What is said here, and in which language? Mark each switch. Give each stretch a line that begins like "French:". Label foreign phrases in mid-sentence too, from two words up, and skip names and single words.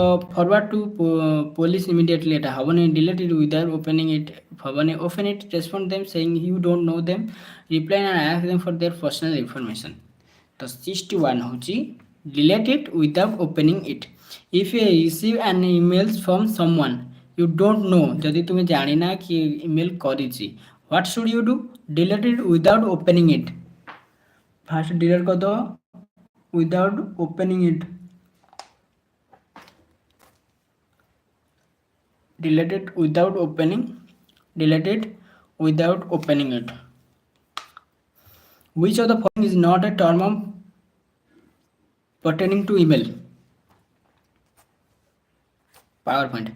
English: forward to police immediately
Odia: ଏଟା ହବନି
English: delete it without opening it ହବନି open it respond them saying you don't know them reply and ask them for their personal information
Odia: ତ 61 ହଉଛି
English: delete it without opening it if you receive an email from someone you don't know
Odia: ଯଦି ତୁମେ ଜାଣି ନା କିଏ ଇମେଲ କରିଛି
English: what should you do delete it without opening it first
Hindi: डिलीट कर दो
English: without opening it delete it without opening it which of the following is not a term pertaining to email PowerPoint.